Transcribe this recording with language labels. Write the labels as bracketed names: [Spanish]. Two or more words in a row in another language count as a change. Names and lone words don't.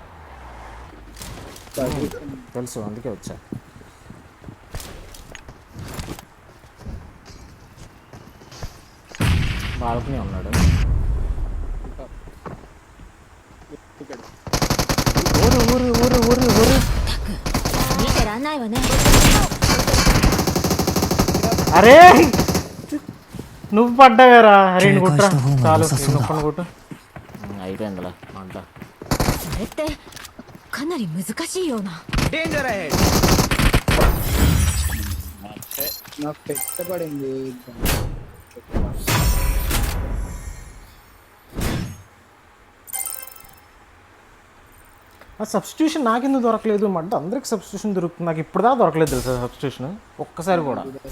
[Telugu] తెలుసు, అందుకే వచ్చా. బాల్కనీ ఉన్నాడు. ఊరు ఊరు ఊరు ఊరు ఊరు. [Japanese] 見てらんないわね。 [Telugu] అరే నువ్వు పడ్డావేరా. అరే కుట్రా చాలు, నొప్పని కుట్టు. అయిపోయిందిలా అంట. [Japanese] それってかなり難しいような。 [English] Danger ahead. [Telugu] అంతే. నాకు పెట్టబడింది. ఆ సబ్స్టిట్యూషన్ నాకెందుకు దొరకలేదు? అంటే అందరికి సబ్స్టిట్యూషన్ దొరుకుతుంది, నాకు ఇప్పుడు దాకా దొరకలేదు తెలుసా సబ్స్టిట్యూషన్ ఒక్కసారి కూడా.